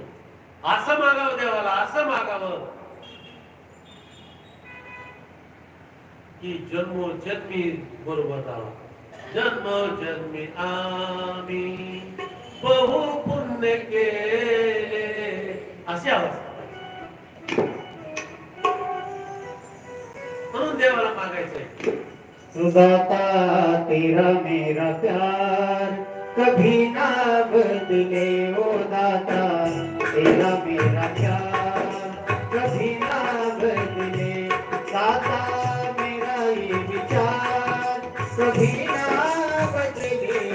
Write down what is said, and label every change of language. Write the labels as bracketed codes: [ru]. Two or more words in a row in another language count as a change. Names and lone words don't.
[mr] असं मागावं देवाला, असं मागावं की जन्मोजन्मी बरोबर राहावं. जन्मोजन्मी आम्ही बहु पुण्य केले, अशी अवस्था. म्हणून देवाला मागायचंय. [hi] दाता तेरा मेरा प्यार कभी ना बदले, ओ दाता तेरा मेरा प्यार कभी ना बदले. दाता मेरा ये विचार कभी ना बदले.